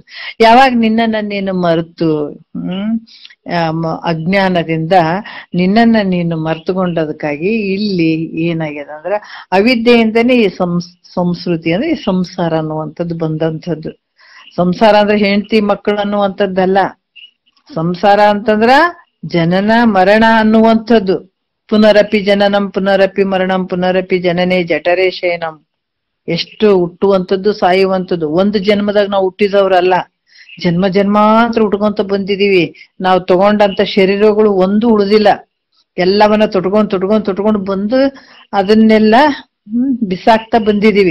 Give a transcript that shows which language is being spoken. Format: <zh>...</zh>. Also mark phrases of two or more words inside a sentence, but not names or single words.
<kn>ಯಾವಾಗ ನಿನ್ನನ್ನ ನೀನು ಮರೆತು ಅಜ್ಞಾನದಿಂದ ನಿನ್ನನ್ನ ನೀನು ಮರೆತುಕೊಂಡದಕ್ಕಾಗಿ ಇಲ್ಲಿ ಏನಾಗ್ಯದ ಅಂದ್ರ ಅವಿದ್ಯೆಯಿಂದನೇ ಈ ಸಂಸ್ಕೃತಿ ಅಂದ್ರೆ ಈ ಸಂಸಾರ ಅನ್ನುವಂಥದ್ದು ಬಂದಂಥದ್ದು. ಸಂಸಾರ ಅಂದ್ರೆ ಹೆಂಡತಿ ಮಕ್ಕಳು ಅನ್ನುವಂಥದ್ದಲ್ಲ. ಸಂಸಾರ ಅಂತಂದ್ರ ಜನನ ಮರಣ ಅನ್ನುವಂಥದ್ದು.</kn> <sa>ಪುನರಪಿ ಜನನಂ ಪುನರಪಿ ಮರಣಂ ಪುನರಪಿ ಜನನೇ ಜಠರೇ ಶಯನಂ.</sa> <kn>ಎಷ್ಟು ಹುಟ್ಟುವಂಥದ್ದು ಸಾಯುವಂಥದ್ದು. ಒಂದು ಜನ್ಮದಾಗ ನಾವು ಹುಟ್ಟಿದವ್ರಲ್ಲ, ಜನ್ಮ ಜನ್ಮಾಂತರ ಉಟ್ಕೊಂತ ಬಂದಿದೀವಿ. ನಾವು ತಗೊಂಡಂತ ಶರೀರಗಳು ಒಂದು ಉಳಿದಿಲ್ಲ, ಎಲ್ಲವನ್ನ ತೊಟ್ಕೊಂಡು ಬಂದು ಅದನ್ನೆಲ್ಲ ಬಿಸಾಕ್ತಾ ಬಂದಿದೀವಿ.</kn>